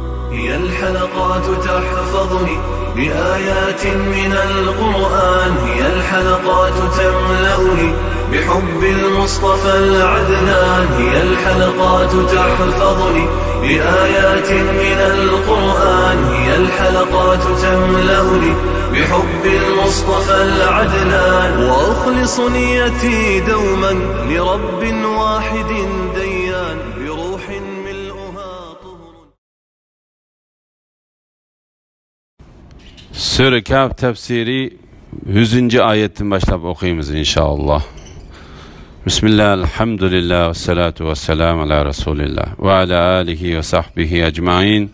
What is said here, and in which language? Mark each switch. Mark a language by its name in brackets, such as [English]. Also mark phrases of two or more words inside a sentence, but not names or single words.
[Arabic] هي الحلقات تحفظني بآيات من القرآن، هي الحلقات تملأني بحب المصطفى العدنان، هي الحلقات تحفظني بآيات من القرآن، هي الحلقات تملأني بحب المصطفى العدنان، وأخلص نيتي دوما لرب واحد ديان بروح ملؤها طهر. [Turkish] Sure Kehf tefsiri 100. ayetten başlayıp okuyumuz inşallah. Bismillah, elhamdülillah, [Arabic] والصلاة والسلام على رسول الله وعلى آله وصحبه أجمعين.